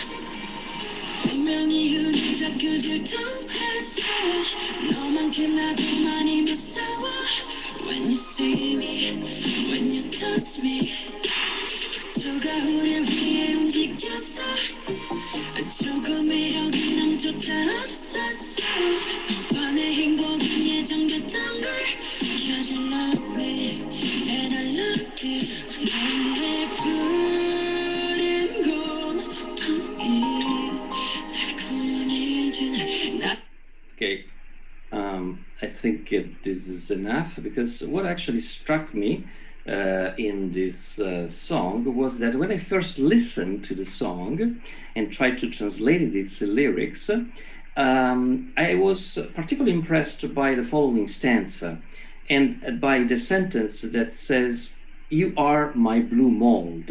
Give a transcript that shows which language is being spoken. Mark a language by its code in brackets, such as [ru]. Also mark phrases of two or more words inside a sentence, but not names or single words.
[ko] 분명히 우리 자꾸 질투해서 너만큼 나도 많이 무서워 [en] When you see me, when you touch me [ko] 수가 우릴 위해 움직였어 조금의 여긴남조차 없었어 너만의 행복은 예정됐던 걸 [en] Cause you love me and I love you [ko] 넌 내 푸른 곰팡이 날 구원해준 나 [en] Okay, I think this is enough, because what actually struck me in this song was that when I first listened to the song and tried to translate its lyrics, I was particularly impressed by the following stanza and by the sentence that says, "You are my blue mold."